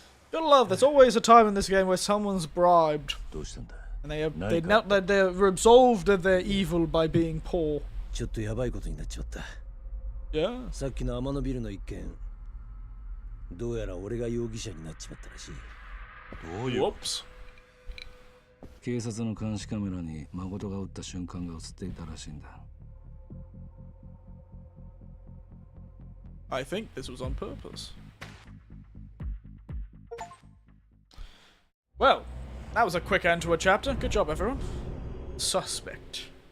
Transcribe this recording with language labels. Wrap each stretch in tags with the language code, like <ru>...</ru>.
<en>Gotta love, there's always a time in this game where someone's bribed. And they're absolved of their evil by being poor.</en> <ja>ちょっとやばいことになっちまった。</ja> <en>Yeah.</en> <ja>さっきの天野ビルの一件、どうやら俺が容疑者になっちまったらしい。どういう</ja> <en>Whoops.</en> <ja>警察の監視カメラに誠が撃った瞬間が映っていたらしいんだ。</ja> <en>I think this was on purpose. Well, that was a quick end to a chapter. Good job, everyone. Suspect.</en>